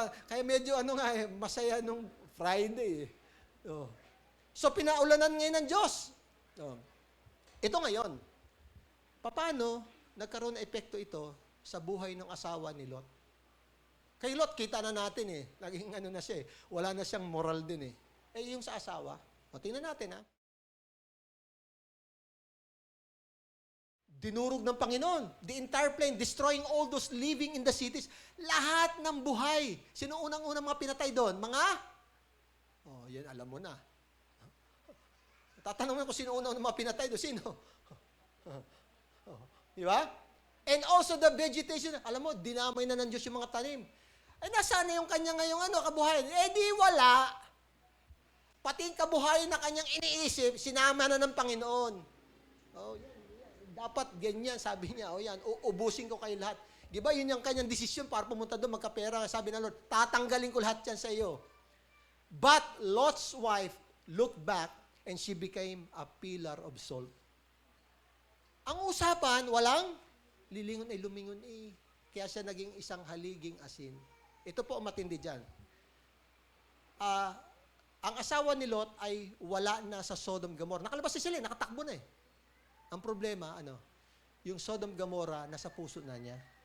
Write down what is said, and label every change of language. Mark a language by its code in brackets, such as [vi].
[tl] Kaya medyo, masaya nung Friday. So, pinaulanan ngayon ng Diyos. Ito ngayon. Paano nagkaroon na epekto ito sa buhay ng asawa ni Lot? Kay Lot, kita na natin Naging na siya Wala na siyang moral din yung sa asawa. Tingnan natin Dinurog ng Panginoon. [en] The entire plain, destroying all those living in the cities. [tl] Lahat ng buhay. Sino unang-unang mga pinatay doon? Yan alam mo na. Tatanungin ko sino unang mga pinatay doon. Sino? Di ba? [en] And also the vegetation. [tl] Alam mo, dinamay na ng Diyos yung mga tanim. Ay, nasaan na yung kanya ngayong kabuhayan? Di wala. Pati yung kabuhayan na kanyang iniisip, sinama na ng Panginoon. Dapat ganyan, sabi niya. Ubusin ko kayo lahat. Di ba, yun yung kanyang desisyon para pumunta doon, magkapera. Sabi ng Lord, tatanggalin ko lahat yan sa iyo. [en] But Lot's wife looked back and she became a pillar of salt. [tl] Ang usapan, walang lilingon ay lumingon Kaya siya naging isang haliging asin. Ito po ang matindi dyan. Ang asawa ni Lot ay wala na sa Sodom Gomorrah. Nakalabas na sila, nakatakbo na Ang problema, yung Sodom Gomorrah, nasa puso na niya.